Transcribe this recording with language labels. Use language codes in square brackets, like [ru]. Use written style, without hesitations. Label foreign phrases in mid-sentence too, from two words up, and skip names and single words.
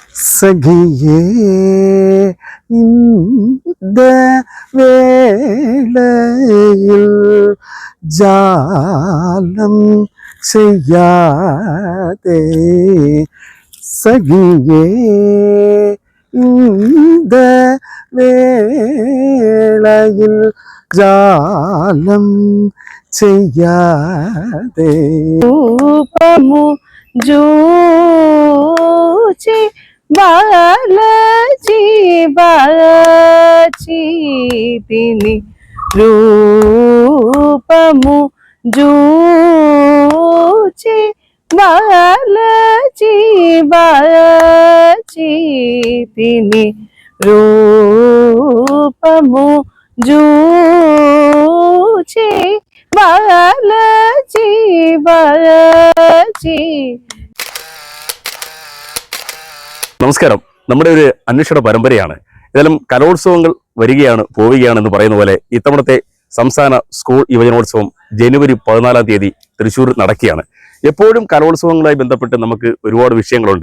[ml] സഖിയേ இந்த വേളയിൽ ജാലം ചെയ്യാതെ സഖിയേ இந்த വേളയിൽ ജാലം ചെയ്യാതെ [te] రూపము జూచి బాలజీ బాచి తిని రూపము జూచి బాలజీ బాచి తిని రూపము జూచి బాలజీ బాచి. [ml] നമസ്കാരം. നമ്മുടെ ഒരു അന്വേഷണ പരമ്പരയാണ്. ഏതായാലും കലോത്സവങ്ങൾ വരികയാണ് പോവുകയാണെന്ന് പറയുന്ന പോലെ ഇത്തവണത്തെ സംസ്ഥാന സ്കൂൾ യുവജനോത്സവം ജനുവരി 14 തീയതി തൃശ്ശൂർ നടക്കുകയാണ്. എപ്പോഴും കലോത്സവങ്ങളുമായി ബന്ധപ്പെട്ട് നമുക്ക് ഒരുപാട് വിഷയങ്ങളുണ്ട്.